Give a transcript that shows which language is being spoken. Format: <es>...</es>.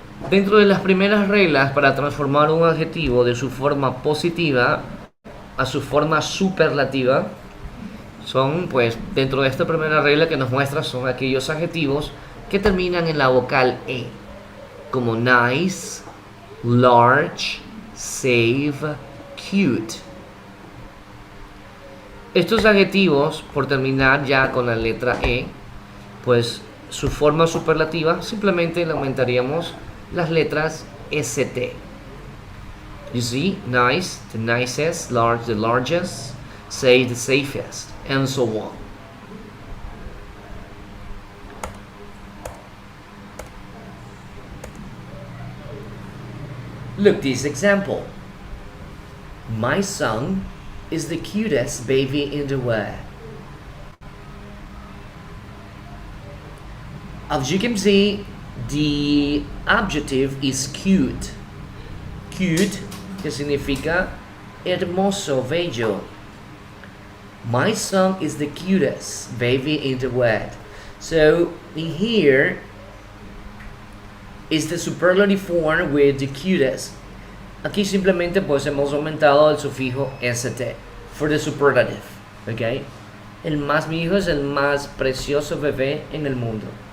<es>Dentro de las primeras reglas para transformar un adjetivo de su forma positiva a su forma superlativa son, pues, dentro de esta primera regla que nos muestra son aquellos adjetivos que terminan en la vocal E, como nice, large, safe, cute. Estos adjetivos, por terminar ya con la letra E, pues su forma superlativa simplemente le aumentaríamos las letras ST.</es> <en>You see, nice, the nicest, large, the largest, safe, the safest, and so on. Look this example. My son is the cutest baby in the world. As you can see, the adjective is cute.</en> <es>Cute, que significa hermoso, bello.</es> <en>My son is the cutest baby in the world. So in here is the superlative form with the cutest.</en> <es>Aquí simplemente pues hemos aumentado el sufijo st</es> <en>for the superlative,</en> <es>¿ok? Mi hijo es el más precioso bebé en el mundo.</es>